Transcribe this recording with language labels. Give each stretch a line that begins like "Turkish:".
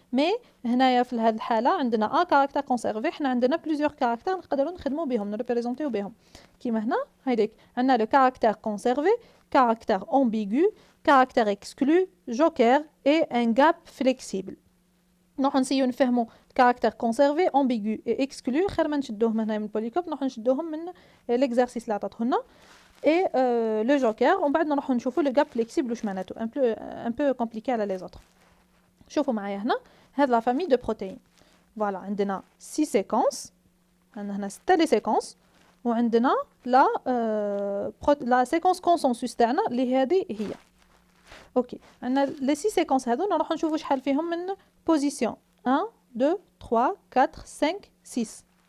Arabic: مي هنايا في هذه الحاله عندنا
French: A caractère conservé،
Arabic: حنا عندنا
French: plusieurs caractères
Arabic: نقدروا نخدموا بهم نريبريزونتيو بهم. كيما هنا هيديك عندنا
French: le caractère conservé, caractère ambigu, caractère exclu, joker et un gap flexible.
Arabic: نروحوا نسيو نفهموا
French: caractère conservé, ambigu et exclu.
Arabic: خير ما نشدوهم هنا من البوليكوب، نروحوا نشدوهم من
French: l'exercice
Arabic: اللي عطاته لنا.
French: Et le joker, on va
Arabic: نشوفوا
French: le gap flexible
Arabic: واش معناته
French: un peu compliqué
Arabic: على
French: les autres.
Arabic: شوفوا معايا هنا هذه
French: la famille de protéines. Voilà,
Arabic: عندنا
French: 6 séquences.
Arabic: عندنا هنا 6
French: les séquences
Arabic: وعندنا
French: la séquence consensus
Arabic: تاعنا اللي هذه هي. اوكي، عندنا
French: les 6 séquences
Arabic: هذو نروحوا نشوفوا شحال فيهم من
French: position 1 2 3 4 5 6.